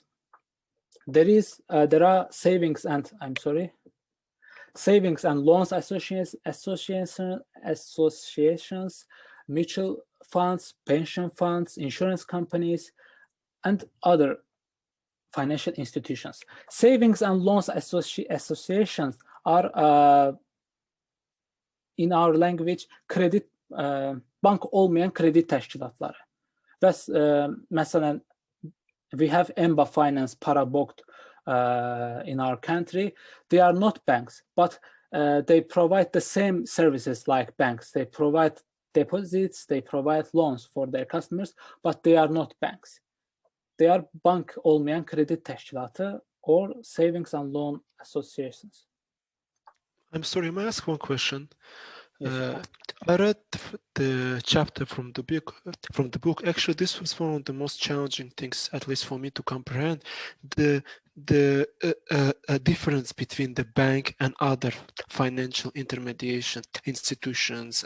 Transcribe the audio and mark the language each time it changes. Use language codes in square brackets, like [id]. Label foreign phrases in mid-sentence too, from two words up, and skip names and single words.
[en] There are savings and loans associations, mutual funds, pension funds, insurance companies, and other financial institutions. Savings and loans associations are in our language [az] bank olmayan kredi təşkilatları. [en] Mesela we have EMBA Finance, Parabokt in our country. They are not banks, but they provide the same services like banks. They provide deposits, they provide loans for their customers, but they are not banks. They are [az] bank olmayan kredi təşkilatı [en] or savings and loan associations. I'm sorry, may I ask one question? Yes. I read the chapter from the book. Actually, this was one of the most challenging things, at least for me, to comprehend the difference between the bank and other financial intermediation institutions.